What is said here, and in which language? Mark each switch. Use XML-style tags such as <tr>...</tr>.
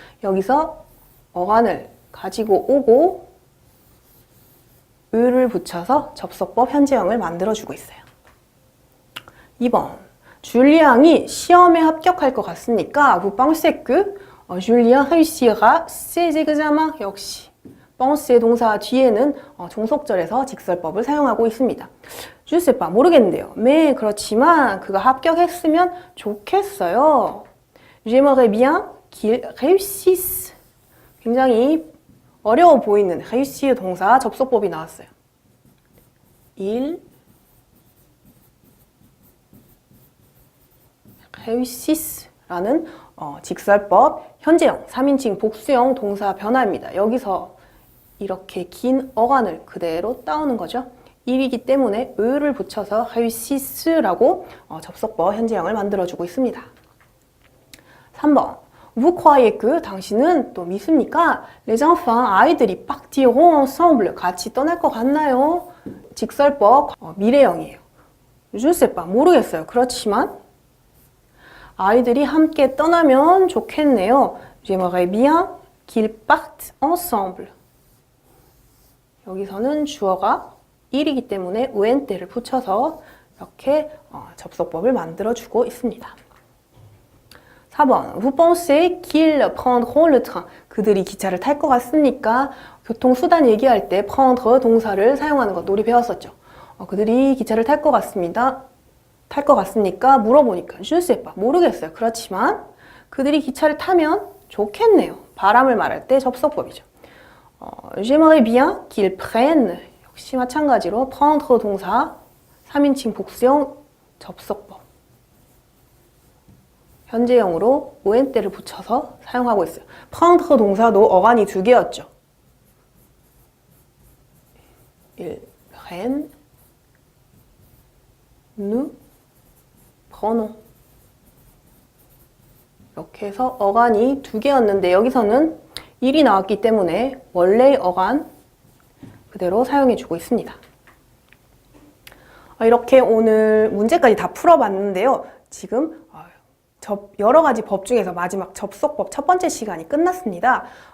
<ko>여기서 어간을 가지고 오고 을을 붙여서 접속법 현재형을 만들어주고 있어요. 2번, 줄리앙이 시험에 합격할 것 같습니까?</ko> <fr>Vous pensez que Julien réussira ses examens?</fr> <ko>역시 penser 동사 뒤에는 종속절에서 직설법을 사용하고 있습니다.</ko> <fr>Je sais pas,</fr> <ko>모르겠는데요.</ko> <fr>mais</fr> <ko>그렇지만 그가 합격했으면 좋겠어요.</ko> <fr>J'aimerais bien qu'il réussisse.</fr> <ko>굉장히 어려워 보이는 réussir 동사 접속법이 나왔어요. il réussiss라는 직설법 현재형 3인칭 복수형 동사 변화입니다. 여기서 이렇게 긴 어간을 그대로 따오는 거죠. 일이기 때문에 을을 붙여서 réussiss라고 접속법 현재형을 만들어주고 있습니다.</ko> <fr>3번, Vous croyez que</fr> <ko>당신은 또 믿습니까?</ko> <fr>Les enfants,</fr> <ko>아이들이</ko> <fr>partiront ensemble,</fr> <ko>같이 떠날 것 같나요? 직설법 미래형이에요.</ko> <fr>Je sais pas,</fr> <ko>모르겠어요. 그렇지만 아이들이 함께 떠나면 좋겠네요.</ko> <fr>J'aimerais bien qu'ils partent ensemble.</fr> <ko>여기서는 주어가 일이기 때문에 우엔때를 붙여서 이렇게 접속법을 만들어주고 있습니다.</ko> <fr>4번, Vous pensez qu'ils prendront le train?</fr> <ko>그들이 기차를 탈 것 같습니까? 교통수단 얘기할 때 prendre 동사를 사용하는 것도 우리 배웠었죠. 그들이 기차를 탈 것 같습니다. 탈 것 같습니까? 물어보니까</ko> <fr>Je sais pas,</fr> <ko>모르겠어요. 그렇지만 그들이 기차를 타면 좋겠네요. 바람을 말할 때 접속법이죠.</ko> <fr>J'aimerais bien qu'ils prennent.</fr> <ko>역시 마찬가지로 prendre 동사 3인칭 복수형 접속법 현재형으로 오엔때를 붙여서 사용하고 있어요. prendre 동사도 어간이 2개였죠.</ko> <fr>ils prennent, nous prenons.</fr> <ko>이렇게 해서 어간이 2개였는데 여기서는 1이 나왔기 때문에 원래의 어간 그대로 사용해주고 있습니다. 이렇게 오늘 문제까지 다 풀어봤는데요. 지금 여러 가지 법 중에서 마지막 접속법 첫 번째 시간이 끝났습니다.</ko>